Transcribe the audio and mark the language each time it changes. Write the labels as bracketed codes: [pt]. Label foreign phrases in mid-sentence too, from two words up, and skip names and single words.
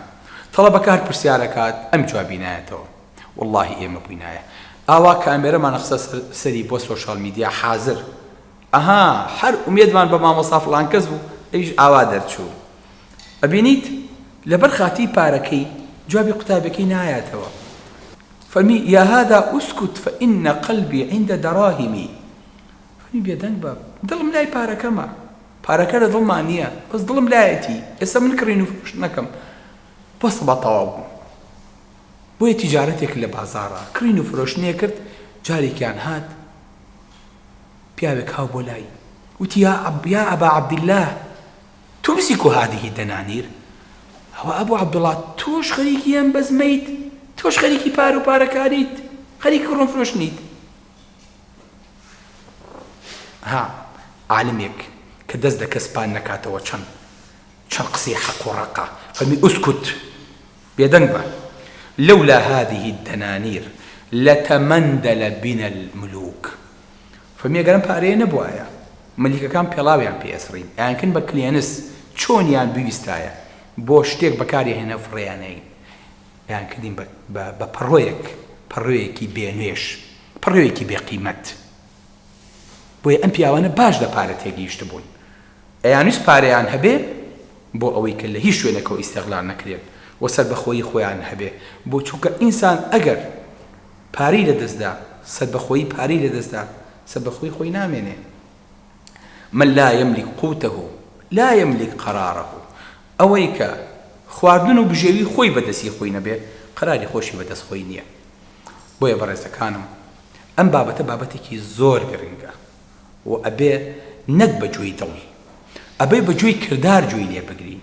[ckb] تەڵەبەکار پرسیارەکات، ئەم جوابی نایەتەوە. وەڵڵاهی ئێمە بووینایە ئاوا کامێرەمانە خسە سەری بۆ [en] social media [ckb] حازر، ئەها هەر ئومێدمان بە مامۆستا فڵان کەس بوو، ئەویش ئاوا دەرچوو. ئەبینیت لەبەر خاتی پارەکەی جوابی قوتابەکەی نایەتەوە. [ar] فەرمی: یا هذا اسکت فإن قلبي عند دراهمی. [ckb] فەرمی بێدەنگ بە، دڵم لای پارەکەمە، پارەکە لە دڵمان نییە، بەس دڵم لایەتی، ئێستا من کڕین و فرۆشت نەکەم. بەس بە تەواو بوو. بۆیە تیجارەتێک لە بازاڕە کڕین و فرۆشتنێ کرد. جارێکیان هات پیاوێک هاو بۆ لای، وتی: [ar] یا ئەبا عەبدیلله تمسك هذه الدنانير. [ckb] ئەوە ئەبوو عەبدوڵڵا تۆش خەریکی ئەم بەزمەیت، تۆش خەریکی پار و پارەکاریت، خەریکی کڕن فرۆشتنیت. ها عالمێک کە دەست دەکە سپان نەکاتەوە چەند قسەی حەق و ڕەقە، فەرمی: ئوسکوت، بێدەنگ بە، [ar] لولا هذه الدنانير لتمندل بنا الملوك. [ckb] فەرمی ئەگەرم پارەیە نەبوایە مەلیکەکان پێڵاویان پێئەسڕین، یانکن بە کلێنس چۆنیان بویستایە بۆ شتێک بەکاری هێنە فڕێیانەی، یان کردین بە پەڕۆیەکی بێنوێش، پەڕۆیەکی بێقیمەت. بۆیە ئەم پیاوانە باش لە پارە تێگەیشت بوون، ئەیانویست پارەیان هەبێ بۆ ئەوەی کە لە هیچ شوێنێکەوە ئیستیغلال نەکرێت و سەربەخۆیی خۆیان هەبێ. بۆ چونکە ئینسان ئەگەر پارەی لەدەستدا، سەربەخۆیی پارەی لەدەستدا، سەربەخۆی خۆی نامێنێ. [ar] من لا يملك قوته لا يملك قراره. [ckb] ئەوەی کە خواردن و بژێوی خۆی بەدەستی خۆی نەبێ، قەراری خۆشی بەدەست خۆی نییە. بۆیە بەڕێزەکانم ئەم بابەتە بابەتێکی زۆر گرنگە و ئەبێ نەک بەجوێی دڵ، ئەبێ بەجوێی کردار جوێی لێ بگرین.